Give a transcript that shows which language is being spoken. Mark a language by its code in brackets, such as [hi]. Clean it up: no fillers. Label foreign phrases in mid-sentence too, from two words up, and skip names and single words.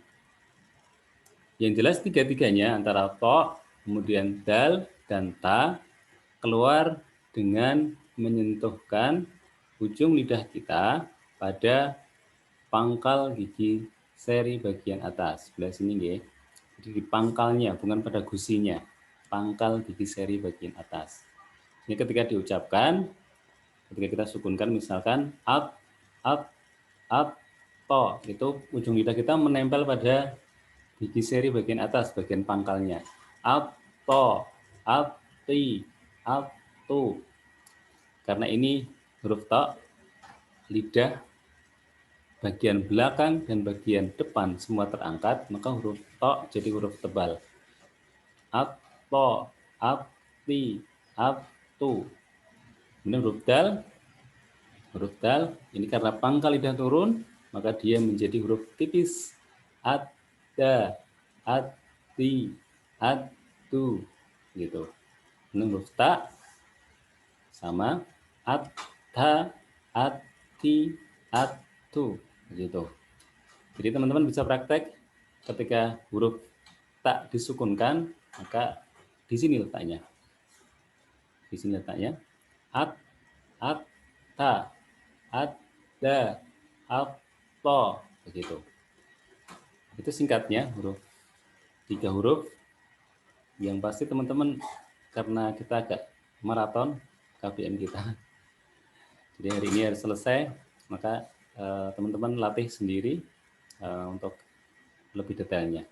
[id] Yang jelas tiga-tiganya antara to, kemudian dal dan ta keluar dengan menyentuhkan ujung lidah kita pada pangkal gigi seri bagian atas. Sebelah sini nggih. Jadi di pangkalnya, bukan pada gusinya. Pangkal gigi seri bagian atas. Ini ketika diucapkan, ketika kita sukunkan misalkan at, to, itu ujung lidah kita menempel pada gigi seri bagian atas, bagian pangkalnya. At, to, at, ti, at, tu. Karena ini huruf to, lidah bagian belakang dan bagian depan semua terangkat, maka huruf to jadi huruf tebal. At, to, at, ti, at, tu. Ini huruf dal ini karena pangkal lidah turun, maka dia menjadi huruf tipis. At, da, at, ti, at, tu. Gitu. Ini huruf ta sama at, ta, at, ti, at, tu. Gitu. Jadi teman-teman bisa praktek ketika huruf ta disukunkan, maka di sini letaknya. Di sini letaknya. At, ta, at, da, at, to, begitu. Itu singkatnya huruf 3 huruf. Yang pasti teman-teman karena kita agak maraton KBM kita. Jadi hari ini harus selesai, maka teman-teman latih sendiri untuk lebih detailnya.